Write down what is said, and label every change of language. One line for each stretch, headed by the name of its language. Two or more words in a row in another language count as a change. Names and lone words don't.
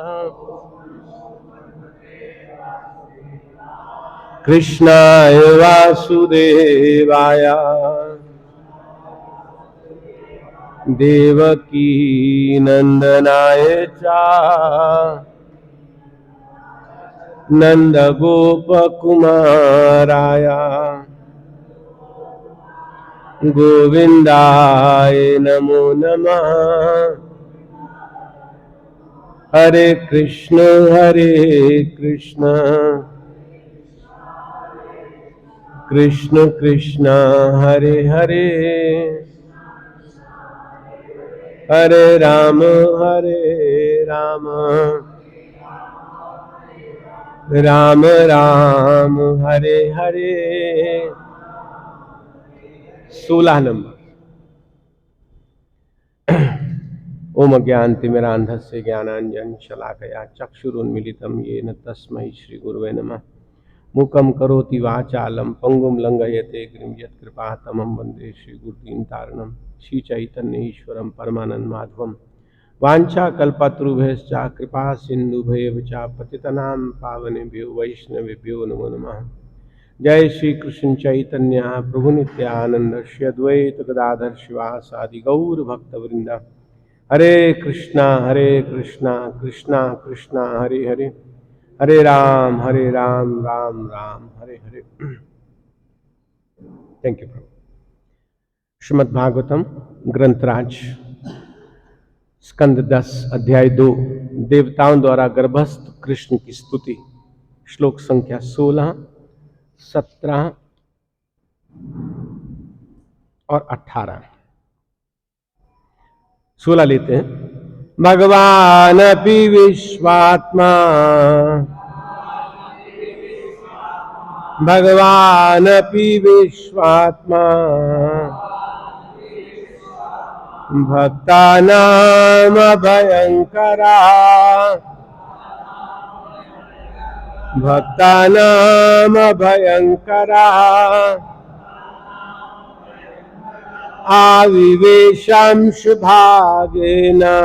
Sanskrit: कृष्णाय वासुदेवाय देवकी नंदनाय च नंदगोपकुमाराय गोविंदाय नमो नमः। हरे कृष्ण कृष्ण कृष्ण हरे हरे हरे राम राम राम हरे हरे।
Hindi: 16 नंबर।
Sanskrit: ओम अज्ञानतिमिरान्धस्य ज्ञानाञ्जन शलाकया चक्षुरुन्मीलितं येन तस्मै श्रीगुरुवे नमः। मूकं करोति वाचालं पंगुं लंघयते गिरिं यत्कृपातमं वन्दे श्रीगुरुदीनतारिणं। श्रीचैतन्यईश्वरं परमानंद माधवं वाञ्छाकल्पतरुभ्यश्च कृपा सिन्धुभ्येव च पतितनां पावनेभ्यो वैष्णवेभ्यो नमो नमः। जय श्री कृष्ण चैतन्य प्रभु नित्यानंद श्री अद्वैत गदाधर शिवासादि गौर भक्तवृंद। हरे कृष्णा कृष्णा कृष्णा हरे हरे हरे राम राम राम हरे हरे।
English: Thank you प्रभु।
Hindi: श्रीमद् भागवतम ग्रंथराज स्कंद 10 अध्याय 2 देवताओं द्वारा गर्भस्थ कृष्ण की स्तुति। श्लोक संख्या 16, 17 और 18। 16 लेते हैं।
Sanskrit: भगवान अपि विश्वात्मा भगवान अपि विश्वात्मा भक्तानाम भयंकरा भक्तानाम भयंकरा आविवेशंश भागेन